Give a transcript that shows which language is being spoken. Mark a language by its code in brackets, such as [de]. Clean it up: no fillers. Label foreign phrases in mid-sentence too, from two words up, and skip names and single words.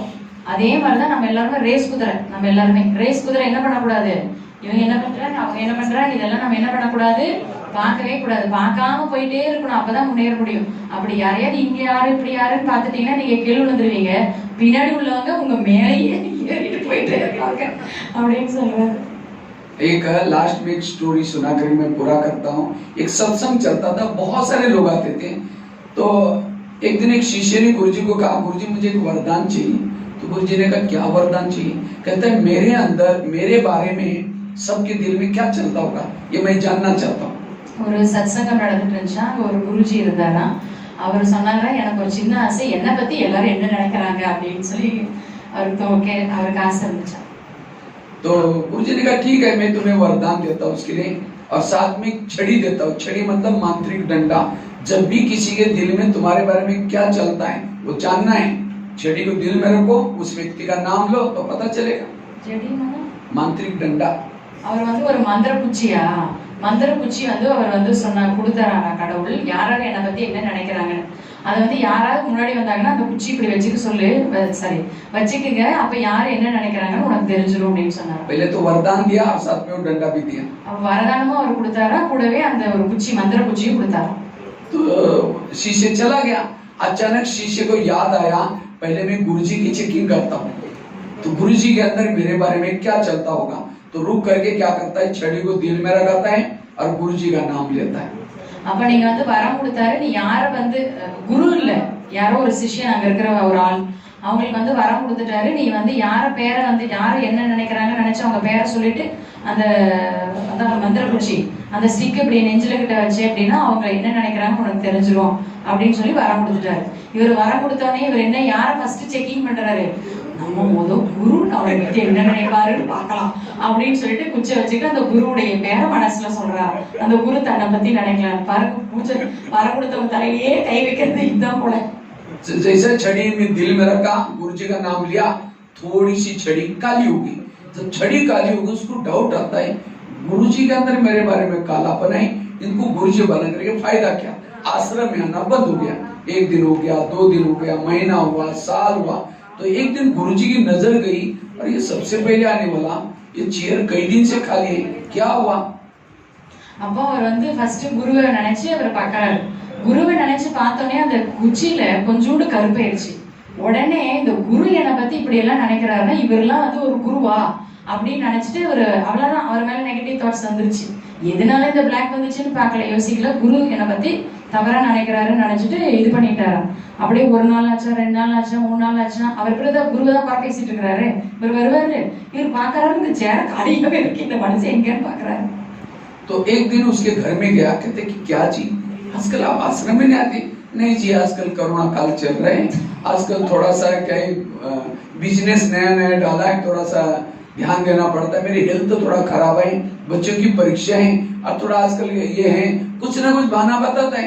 [ta] அதே மாதிரிதான் நம்ம எல்லாருமே ரேஸ் குதிரை. நம்ம எல்லாருமே ரேஸ் குதிரை என்ன பண்ணக்கூடாது? இவங்க என்ன பண்றாங்க, அவங்க என்ன பண்றாங்க, இதெல்லாம் நம்ம என்ன பண்ணக்கூடாது? பார்க்கவே கூடாது. பார்க்காம போயிட்டே இருக்கணும், அப்பதான் முன்னேற முடியும். அப்படி யாரையாவது இங்க யாரு இப்படி யாருன்னு பாத்துட்டீங்கன்னா நீங்க கீழே விழுந்துருவீங்க. பின்னாடி உள்ளவங்க உங்க மேலேயே ஏறிட்டு போயிட்டே இருப்பாங்க அப்படின்னு சொல்றாரு. [hi] एक लास्ट में एक स्टोरी सुना कर मैं पूरा करता हूँ। एक सत्संग चलता था, बहुत सारे लोग आते थे। तो एक दिन एक शिष्य ने गुरुजी को कहा, गुरुजी मुझे एक वरदान चाहिए। तो गुरुजी ने कहा क्या वरदान चाहिए? कहता है मेरे अंदर, मेरे बारे में सबके दिल में क्या चलता होगा, ये मैं जानना चाहता हूँ। [ta] ஒரு சத்சங்கம் நடந்துட்டு இருந்துச்சா, ஒரு குருஜி இருந்தாரா. அவர் சொன்னாரா, எனக்கு ஒரு சின்ன ஆசை, என்னை பத்தி எல்லாரும் என்ன நினைக்கிறாங்க அப்படின்னு சொல்லி அவருக்கு ஆசை இருந்துச்சா. [hi] तो गुरुजी ने कहा ठीक है, मैं तुम्हें वरदान देता हूँ उसके लिए, और साथ में छड़ी देता हूँ। छड़ी मतलब मांत्रिक डंडा। जब भी किसी के दिल में तुम्हारे बारे में क्या चलता है वो जानना है, छड़ी को दिल में रखो, उस व्यक्ति का नाम लो तो पता चलेगा। छड़ी मतलब मांत्रिक डंडा। [ta] அவர் வந்து ஒரு மந்திர குச்சியா, மந்திர குச்சி வந்து அவர் வந்து சொன்னா கொடுத்தாரா கடவுள், யாராவது என்னை பத்தி என்ன நினைக்கிறாங்க. அதை வந்து யாராவது முன்னாடி வந்தாங்கன்னா அந்த குச்சி இப்படி வச்சுக்க சொல்லு, சரி வச்சுக்குங்க, அப்ப யாரு என்ன நினைக்கிறாங்கன்னு உனக்கு தெரிஞ்சிடும் அப்படின்னு சொன்னாரு. [hi] पहले तो वरदान दिया और साथ में वो डंडा भी दिया। [ta] வரதானமும் அவர் கொடுத்தாரா, கூடவே அந்த ஒரு குச்சி மந்திர குச்சியும் கொடுத்தாரா. [hi] तो शिष्य चला गया। अचानक शिष्य को याद आया, पहले मैं गुरुजी की चेकिंग करता हूँ, तो गुरुजी के अंदर मेरे बारे में क्या चलता होगा। तो रुक करके क्या करता है, छड़ी को दिल में लगाता है और गुरुजी का नाम लेता है। [ta] அப்ப நீங்க வந்து வரம் கொடுத்தாரு, நீ யார வந்து குரு இல்ல, யாரோ ஒரு சிஷ்யன் அங்க இருக்கிற ஒரு ஆள், அவங்களுக்கு வந்து வரம் கொடுத்துட்டாரு, நீ வந்து யார பேரை வந்து யார் என்ன நினைக்கிறாங்கன்னு நினைச்சு அவங்க பேரை சொல்லிட்டு அந்த அதான் மந்திர குச்சி அந்த ஸ்டிக் இப்படி நெஞ்சில கிட்ட வச்சு அப்படின்னா அவங்க என்ன நினைக்கிறாங்க உனக்கு தெரிஞ்சிரும் அப்படின்னு சொல்லி வரம் கொடுத்துட்டாரு. இவர் வரம் கொடுத்தோடனே இவர் என்ன யாரை [en] first checking [ta] பண்றாரு, நம்ம முதல் குரு அவரை பத்தி என்ன நினைப்பாருன்னு பார்க்கலாம் அப்படின்னு சொல்லிட்டு குச்சை வச்சுட்டு அந்த குருவுடைய பேரை மனசுல சொல்றாரு. அந்த குரு தன்னை பத்தி நினைக்கலாம். பூஜை வரம் கொடுத்தவங்க தலையிலேயே கை வைக்கிறது இதுதான் போல. [hi] जैसे छड़ी में दिल में रखा, गुरु जी का नाम लिया, थोड़ी सी छड़ी काली होगी, तो छड़ी काली होगी उसको डाउट आता है गुरु जी के अंदर मेरे बारे में कालापन है, इनको गुरु जी बना करके फायदा क्या। आश्रम में आना बंद हो गया, 1 दिन हो गया, 2 दिन हो गया, महीना हुआ, साल हुआ, तो एक दिन गुरु जी की नजर गई और ये सबसे पहले आने वाला ये चेयर कई दिन से खाली है, क्या हुआ। [ta] அப்போ அவர் வந்து ஃபர்ஸ்ட் குருவை நினைச்சு அவரை பார்க்கறாரு. குருவை நினைச்சு பார்த்தோன்னே அந்த குச்சியில கொஞ்சோண்டு கருப்பாயிருச்சு. உடனே இந்த குரு என்னை பத்தி இப்படி எல்லாம் நினைக்கிறாருன்னா இவரெல்லாம் வந்து ஒரு குருவா அப்படின்னு நினைச்சிட்டு ஒரு அவ்வளவுதான் அவர் மேல [en] negative thoughts [ta] வந்துருச்சு. எதனால இந்த பிளாக் வந்துச்சுன்னு பார்க்கல, யோசிக்கல. குரு என்னை பத்தி தவறா நினைக்கிறாருன்னு நினைச்சிட்டு இது பண்ணிட்டாராம். அப்படியே 1 நாள் ஆச்சா, 2 நாள் ஆச்சா, 3 நாள் ஆச்சா, அவர் பிறகு குருவை தான் பார்க்க பேசிட்டு இருக்கிறாரு. இவர் வருவாரு, இவர் பாக்குறாரு இந்த சேர காலியாவே இருக்கு, இந்த மனுஷன் எங்கன்னு பாக்குறாரு. [hi] तो एक दिन उसके घर में गया, कहते कि क्या जी आजकल आप आश्रम में नहीं आते। नहीं जी आजकल कोरोना काल चल रहे हैं, आजकल थोड़ा सा क्या बिजनेस नया नया डाला है, थोड़ा सा ध्यान देना पड़ता है, मेरी हेल्थ तो थोड़ा खराब है, बच्चों की परीक्षा है और थोड़ा आजकल ये है, कुछ ना कुछ बहाना बताता है।